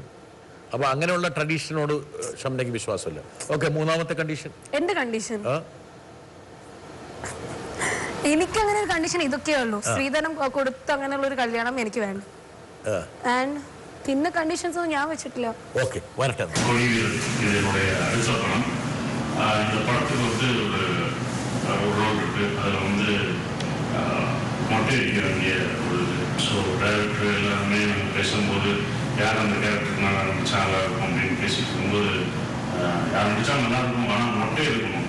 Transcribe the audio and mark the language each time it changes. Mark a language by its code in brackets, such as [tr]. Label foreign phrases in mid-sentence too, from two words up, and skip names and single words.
[ml] അപ്പൊ അങ്ങനെയുള്ള ട്രഡീഷനോട് ഷംനയ്ക്ക് വിശ്വാസമില്ല. ഓക്കെ, 3ാമത്തെ കണ്ടീഷൻ. എന്റെ കണ്ടീഷൻ എനിക്ക് അങ്ങനെ ഒരു കണ്ടീഷൻ ഇതൊക്കെയേ ഉള്ളൂ. സ്ത്രീധനം കൊടുത്ത് അങ്ങനെയുള്ള ഒരു കല്യാണം എനിക്ക് വേണ്ട. ആൻഡ് പിന്നെ കണ്ടീഷൻസ് ഒന്നും ഞാൻ വെച്ചിട്ടില്ല. [ta] ஓகே, வரட்டே. இதனுடைய அடுத்த படம் இந்த படத்துக்கு வந்து ஒரு ரோல் இருக்கு. அதில் வந்து மொட்டை அடிக்க வேண்டிய ஒரு இது. [en] So director [ta] எல்லாருமே நாங்கள் பேசும்போது யார் அந்த கேரக்டருக்கு நல்லா நடிச்சா நல்லா இருக்கும் அப்படின்னு பேசிட்டு இருக்கும்போது யார் நடிச்சா நல்லா இருக்கும், ஆனால் மொட்டை எடுக்கணும்.